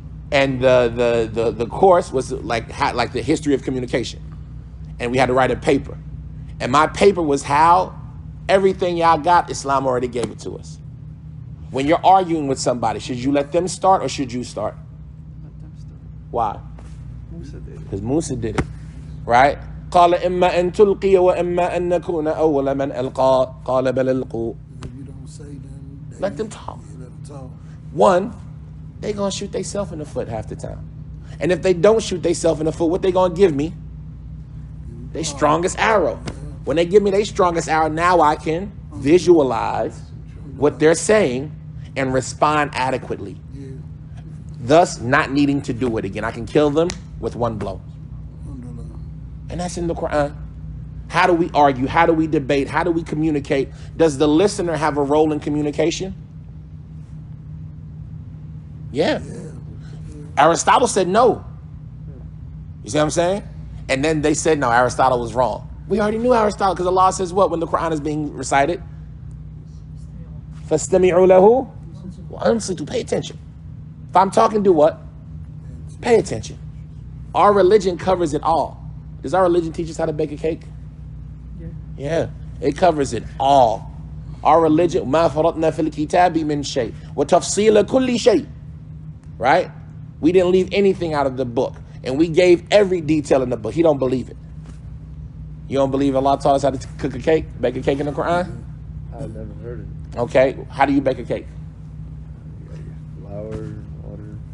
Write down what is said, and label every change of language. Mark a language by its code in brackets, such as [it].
[en] And the course was like the history of communication. And we had to write a paper. And my paper was how everything y'all got, Islam already gave it to us. When you're arguing with somebody, should you let them start or should you start? Let them start. Why? Musa did it. Because Musa did it, right? [ar] قال إما أن تلقي وإما أن نكون أول من ألقى قال بل ألقوا. [en] If you don't say, then Let them talk. Yeah, let them talk. One, they gonna shoot themselves in the foot half the time. And if they don't shoot themselves in the foot, what they gonna give me? Their strongest arrow. When they give me their strongest arrow, now I can visualize what they're saying and respond adequately. Yeah. Thus, not needing to do it again. I can kill them with one blow. Alhamdulillah. And that's in the Quran. How do we argue? How do we debate? How do we communicate? Does the listener have a role in communication? Yeah. Aristotle said no. You see what I'm saying? And then they said, no, Aristotle was wrong. We already knew Aristotle because Allah says what when the Quran is being recited? [ar] فَاسْتَمِعُوا لَهُ وَأَنصِتُوا. [en] Pay attention. If I'm talking, do what? Pay attention. Our religion covers it all. Does our religion teach us how to bake a cake? Yeah. It covers it all. Our religion, [ar] مَا فَرَطْنَا فِي الْكِتَابِ مِنْ شَيْءٍ وَتَفْصِيلَ كُلِّ شَيْءٍ. [en] Right? We didn't leave anything out of the book. And we gave every detail in the book. He don't believe it. You don't believe Allah taught us how to cook a cake, bake a cake in the Quran? I've never heard it. Okay. How do you bake a cake? You got your flour, water,